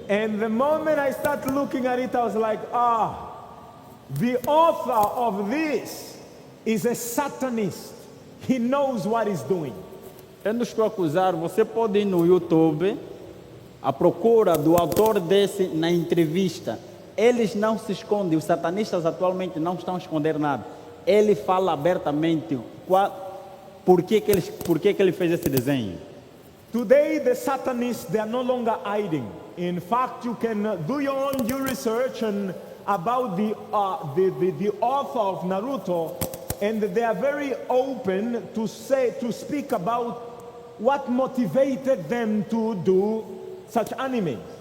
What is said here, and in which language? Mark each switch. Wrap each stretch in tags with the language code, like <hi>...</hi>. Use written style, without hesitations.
<en>And the moment I started looking at it, I was like, the author of this is a Satanist. He knows what he's doing.</en> <pt>Eu não estou a acusar, você pode ir no YouTube à procura do autor desse na entrevista. Eles não se escondem, os satanistas atualmente não estão a esconder nada. Ele fala abertamente por que ele fez esse desenho.</pt> <en>Today, the Satanists, they are no longer hiding. In fact, you can do your own due research about the author of Naruto, and they are very open to speak about what motivated them to do such animes.</en>